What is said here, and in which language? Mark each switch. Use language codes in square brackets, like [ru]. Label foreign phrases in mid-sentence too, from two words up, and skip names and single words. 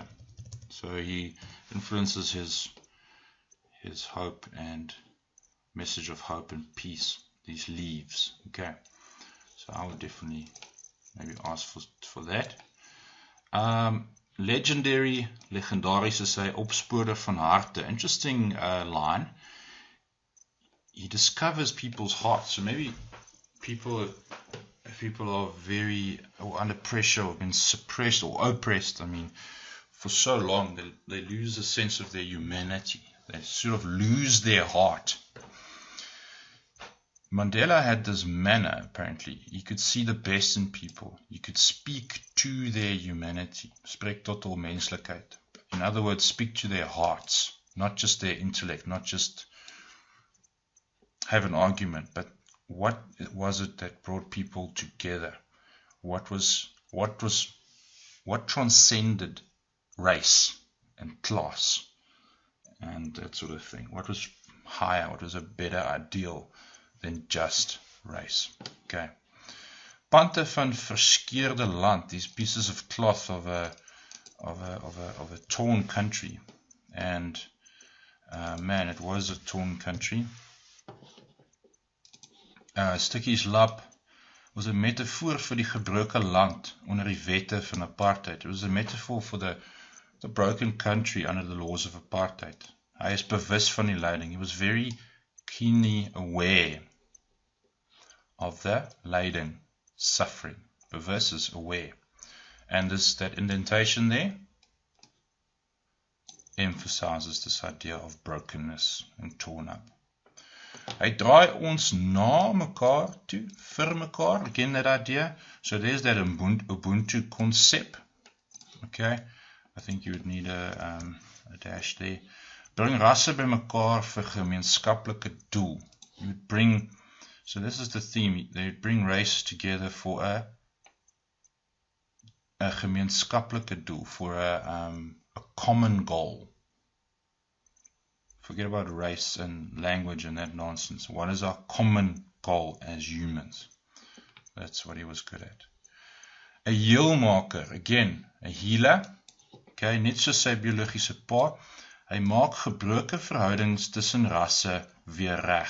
[en] So he influences his hope and message of hope and peace, these leaves. Okay, so I would definitely maybe ask for that. [af] Legendariese sy opsporer van harte. [en] Interesting line. He discovers people's hearts. So maybe if people are very under pressure or been suppressed or oppressed, I mean, for so long, they lose a sense of their humanity. They sort of lose their heart. Mandela had this manner, apparently. He could see the best in people. He could speak to their humanity. [af] Spreek tot hul menslikheid. [en] In other words, speak to their hearts, not just their intellect, not just have an argument, but what was it that brought people together? What transcended race and class and that sort of thing? What was higher? What was a better ideal than just race? [af] Okay. Pante van verskeurde land, [en] these pieces of cloth of a torn country, and man, it was a torn country. [af] Stukkies lap [en] was a [af] metafoor vir die gebroke land onder die wette van apartheid. [en] It was a metaphor for the broken country under the laws of apartheid. [af] Hy is bewus van die lyding. [en] He was very keenly aware of the lyding, suffering. Bewus is aware. And that indentation there emphasizes this idea of brokenness and torn up. [af] Hy draai ons na mekaar toe, vir mekaar. [en] Again, that idea. So there's that Ubuntu concept. Okay, I think you would need a dash there. [af] Bring rasse by mekaar vir gemeenskaplike doel. [en] You would bring, so this is the theme. They would bring race together for a [af] gemeenskaplike doel, [en] for a common goal. Forget about race and language and that nonsense. What is our common goal as humans? That's what he was good at. A heelmaker, again, a healer. [af] Okay, net soos sy biologiese pa. Hy maak gebroke verhoudings tussen rasse weer reg.